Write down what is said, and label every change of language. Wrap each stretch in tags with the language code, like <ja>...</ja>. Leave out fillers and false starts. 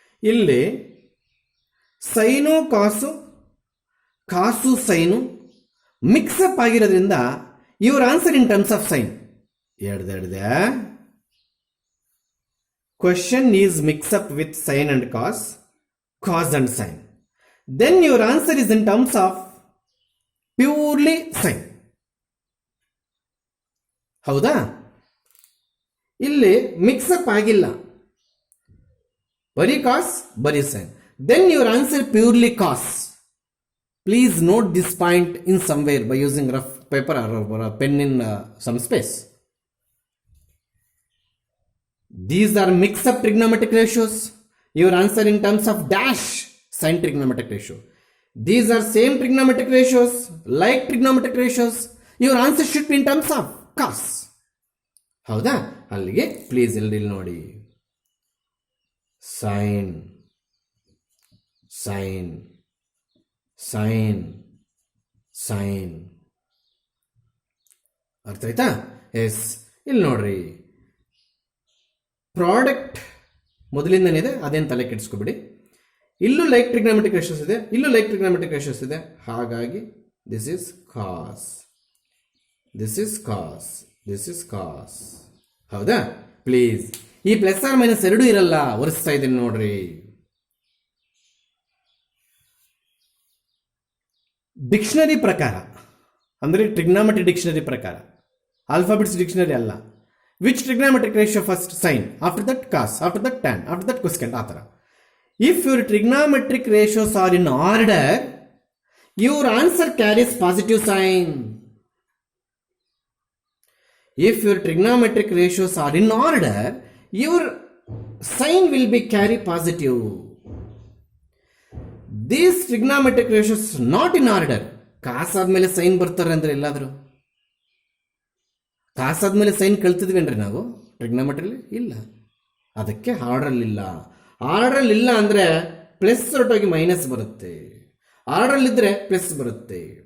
<kn>ಇಲ್ಲಿ ಸೈನು ಕಾಸು, ಕಾಸು ಸೈನು ಮಿಕ್ಸಪ್ ಆಗಿರೋದ್ರಿಂದ</kn> <en>Your answer in terms of sine. ಎಡ್ದೆ question is mix up with sine and cos, cos and sine. Then your answer is in terms of purely sine.</en> <kn>ಹೌದಾ? ಇಲ್ಲಿ mix-up ಆಗಿಲ್ಲ, ಬರೀ ಕಾಸ್ ಬರೀ sign.</kn> <en>Then your answer purely cos. Please note this point in somewhere by using rough paper or a pen in some space. These are mixed up trigonometric ratios. Your answer in terms of dash, sine trigonometric ratio. These are same trigonometric ratios, like trigonometric ratios. Your answer should be in terms of cos.</en> <kn>ಹೌದಾ? ಅಲ್ಲಿಗೆ please ಇಲ್ಲಿ ನೋಡಿ, sign sign sign sign. ಅರ್ಥ ಆಯ್ತಾ? S. ಇಲ್ಲಿ ನೋಡ್ರಿ, product ಮೊದಲಿಂದನಿದೆ, ಅದೇನು ತಲೆ ಕೆಡಿಸ್ಕೊಬಿಡಿ. ಇಲ್ಲೂ ಲೈಕ್ ಟ್ರಿಗ್ನಾಮೆಟ್ರಿಕ್ ರೇಷಿಯೋಸ್ ಇದೆ, ಇಲ್ಲೂ ಲೈಕ್ ಟ್ರಿಗ್ನಾಮೆಟ್ರಿಕ್ ರೇಷಿಯೋಸ್ ಇದೆ. ಹಾಗಾಗಿ</kn> <en>this is cos, this is cos,</en> <kn>this is ಕಾಸ್. ಹೌದಾ? ಪ್ಲೀಸ್ ಈ ಪ್ಲಸ್ ಆರ್ ಮೈನಸ್ ಎರಡೂ ಇರಲ್ಲ, ಒರೆಸ್ತಾ ಇದ್ದೀನಿ ನೋಡ್ರಿ. ಡಿಕ್ಷನರಿ ಪ್ರಕಾರ ಅಂದರೆ ಟ್ರಿಗ್ನಾಮೆಟ್ರಿ ಡಿಕ್ಷನರಿ ಪ್ರಕಾರ, ಆಲ್ಫಾಬೆಟ್ಸ್ ಡಿಕ್ಷನರಿ ಅಲ್ಲ.</kn> <en>Which trigonometric ratio first? Sine, after that cos, after that tan, after that cosecant,</en> <kn>ಆ ಥರ.</kn> <en>If your trigonometric ratios are in order, your answer carries positive sign. If your trigonometric ratios are in order, your sign will be carry positive. These trigonometric ratios not in order.</en> <kn>ಕಾಸ್ ಆದ್ಮೇಲೆ sign ಬರ್ತಾರೆ ಅಂದ್ರೆ ಎಲ್ಲಾದರೂ ಕಾಸ್ ಆದ್ಮೇಲೆ sign ಕಲ್ತಿದ್ವೇನ್ರಿ ನಾವು ಟ್ರಿಗ್ನೋಮೆಟ್ರಿಲಿ? ಇಲ್ಲ. ಅದಕ್ಕೆ ಆರ್ಡ್ರಲ್ಲಿ ಇಲ್ಲ. ಆರ್ಡ್ರಲ್ಲಿ ಇಲ್ಲ ಅಂದರೆ ಪ್ಲಸ್ ಹೊರಟೋಗಿ ಮೈನಸ್ ಬರುತ್ತೆ, ಆರ್ಡ್ರಲ್ಲಿದ್ದರೆ ಪ್ಲಸ್ ಬರುತ್ತೆ.</kn>